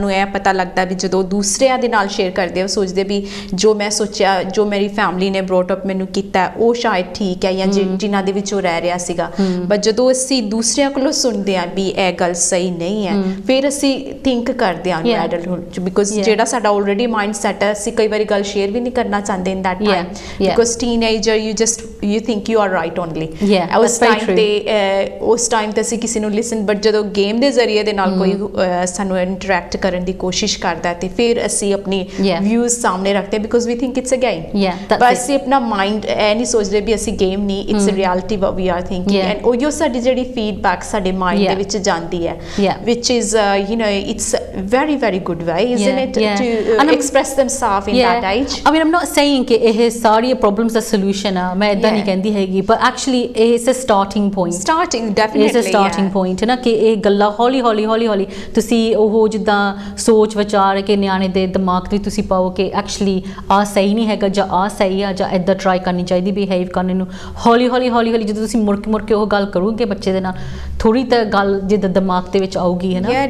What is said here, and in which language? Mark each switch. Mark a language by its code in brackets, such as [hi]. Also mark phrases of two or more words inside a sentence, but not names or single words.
[pa] ਨੂੰ ਇਹ ਪਤਾ ਲੱਗਦਾ ਵੀ ਜਦੋਂ ਦੂਸਰਿਆਂ ਦੇ ਨਾਲ ਸ਼ੇਅਰ ਕਰਦੇ ਆ ਸੋਚਦੇ ਵੀ ਜੋ ਮੈਂ ਸੋਚਿਆ ਜੋ ਮੇਰੀ ਫੈਮਿਲੀ ਨੇ [en] brought up [pa] ਮੈਨੂੰ ਕੀਤਾ ਉਹ ਸ਼ਾਇਦ ਠੀਕ ਹੈ ਜਾਂ ਜਿਨ੍ਹਾਂ ਦੇ ਵਿੱਚ ਉਹ ਰਹਿ ਰਿਹਾ ਸੀਗਾ ਬਟ ਜਦੋਂ ਅਸੀਂ ਦੂਸਰਿਆਂ ਕੋਲੋਂ ਸੁਣਦੇ ਆ ਵੀ ਇਹ ਗੱਲ ਸਹੀ ਨਹੀਂ ਹੈ ਫਿਰ ਅਸੀਂ ਥਿੰਕ ਕਰਦੇ ਆ ਐਡਲਟਹੁੱਡ ਚ ਬਿਕੋਜ਼ ਜਿਹੜਾ ਸਾਡਾ [en] already mind set [pa] ਹੈ ਅਸੀਂ ਕਈ ਵਾਰੀ ਗੱਲ ਸ਼ੇਅਰ ਵੀ ਨਹੀਂ ਕਰਨਾ ਚਾਹੁੰਦੇ [en] in that time because teenager you think you are right only [pa] ਉਸ ਟਾਈਮ ਤੇ ਅਸੀਂ ਕਿਸੇ ਨੂੰ ਲਿਸਨ ਬਟ ਜਦੋਂ ਗੇਮ ਦੇ ਜ਼ਰੀਏ ਦੇ ਨਾਲ ਕੋਈ ਸਾਨੂੰ ਇੰਟਰੈਕਟ ਕਰਨ ਦੀ ਕੋਸ਼ਿਸ਼ ਕਰਦਾ ਤੇ ਫਿਰ ਅਸੀਂ ਆਪਣੀ ਵਿਊਜ਼ ਸਾਹਮਣੇ ਰੱਖਦੇ [en] because we think it's a game [pa] ਬਸ ਅਸੀਂ ਆਪਣਾ ਮਾਈਂਡ ਇਹ ਨਹੀਂ ਸੋਚਦੇ ਵੀ ਅਸੀਂ ਗੇਮ ਨਹੀਂ [en] it's reality what we are thinking and [pa] ਉਹ ਸਾਡੀ ਜਿਹੜੀ ਫੀਡਬੈਕ ਸਾਡੇ ਮਾਈਂਡ ਦੇ ਵਿੱਚ ਜਾਂਦੀ ਹੈ [en] which is it's very very good way isn't it to express themselves in that age I mean I'm not saying [pa] ਕਿ ਇਹ ਸਾਰੀ ਪ੍ਰੋਬਲਮਸ ਦਾ ਸੋਲੂਸ਼ਨ ਆ ਮੈਂ ਇਦਾਂ ਨਹੀਂ ਕਹਿੰਦੀ ਹੈਗੀ ਪਰ ਐਕਚੁਅਲੀ ਇਹ [en] is a starting [pa] ਡੈਫੀਨਿਟਲੀ [en] is a starting point [pa] ਨਾ ਕਿ ਇਹ ਗੱਲਾਂ ਹੌਲੀ ਤੁਸੀਂ ਉਹ ਜਿੱਦਾਂ ਸੋਚ ਵਿਚਾਰ ਕੇ ਨਿਆਣੇ ਦੇ ਦਿਮਾਗ ਵਿੱਚ ਤੁਸੀਂ ਪਾਓ ਕਿ ਐਕਚੁਅਲੀ ਆ ਸਹੀ ਨਹੀਂ ਹੈਗਾ ਜਾਂ ਆ ਸਹੀ ਆ ਜਾਂ ਇੱਦਾਂ ਟਰਾਈ ਕਰਨੀ ਚਾਹੀਦੀ ਬਿਹੇਵ ਕਰਨ ਨੂੰ ਹੌਲੀ ਜਦੋਂ ਤੁਸੀਂ ਮੁੜ ਕੇ ਉਹ ਗੱਲ ਕਰੋਗੇ ਬੱਚੇ ਦੇ ਨਾਲ ਥੋੜੀ ਤਾਂ ਗੱਲ ਜਿੱਦਾਂ ਦਿਮਾਗ ਦੇ ਵਿੱਚ ਆਊਗੀ ਹੈ ਨਾ